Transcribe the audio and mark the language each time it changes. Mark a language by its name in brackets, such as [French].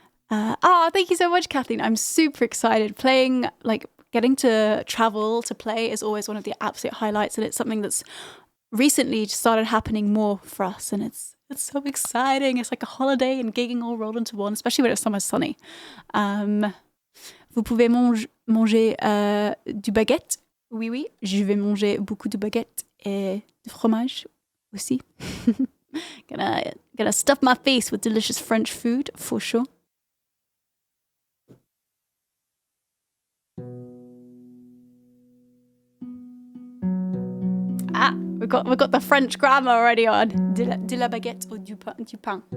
[English] Thank you so much, Kathleen. I'm super excited. Getting to travel to play is always one of the absolute highlights, and it's something that's recently started happening more for us, and it's so exciting. It's like a holiday and gigging all rolled into one, especially when it's summer sunny. [French] Vous pouvez manger du baguette. Oui, je vais manger beaucoup de baguette et de fromage aussi. [English] Gonna stuff my face with delicious French food for sure. We've got the French grammar already on. [French] De la baguette ou du pain.